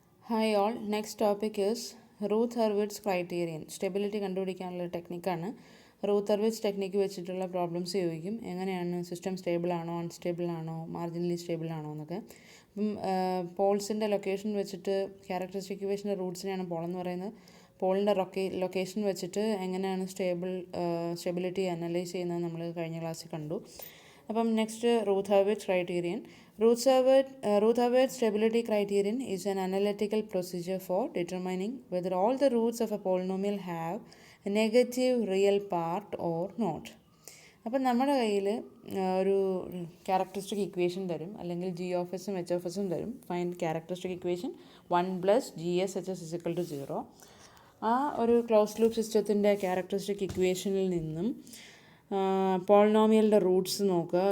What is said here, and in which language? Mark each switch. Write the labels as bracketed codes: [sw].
[en] Hi all, next topic is Routh-Hurwitz criterion. [ml] Stability കണ്ടുപിടിക്കാനുള്ള ടെക്നിക്കാണ്. Ruth-Hurwitz technique വെച്ചിട്ടുള്ള problems ചോദിക്കും. എങ്ങനെയാണ് സിസ്റ്റം സ്റ്റേബിൾ ആണോ, അൺസ്റ്റേബിൾ ആണോ, മാർജിനലി സ്റ്റേബിൾ ആണോ എന്നൊക്കെ. അപ്പം പോൾസിൻ്റെ ലൊക്കേഷൻ വെച്ചിട്ട് ക്യാരക്ടറിസ്റ്റിക് ഇക്വേഷൻ്റെ റൂട്ട്സിനെയാണ് പോളെന്ന് പറയുന്നത്. പോളിൻ്റെ ലൊക്കേഷൻ വെച്ചിട്ട് എങ്ങനെയാണ് സ്റ്റെബിലിറ്റി അനലൈസ് ചെയ്യുന്നത് നമ്മൾ കഴിഞ്ഞ ക്ലാസ്സിൽ കണ്ടു. അപ്പം next Routh-Hurwitz criterion. [en] Routh-Hurwitz stability criterion is an analytical procedure for determining whether all the roots of a polynomial have a negative real part or not. [ml] അപ്പം നമ്മുടെ കയ്യിൽ ഒരു ക്യാരക്ടറിസ്റ്റിക് ഇക്വേഷൻ തരും, അല്ലെങ്കിൽ ജി ഓഫ് എസും എച്ച് ഓഫ് എസും തരും. [en] Find characteristic equation 1 + GSHS = 0. [ml] ആ ഒരു ക്ലോസ് ലൂപ്പ് സിസ്റ്റത്തിൻ്റെ ക്യാരക്ടറിസ്റ്റിക് ഇക്വേഷനിൽ നിന്നും പോളിനോമിയലിൻ്റെ റൂട്ട്സ് നോക്കുക.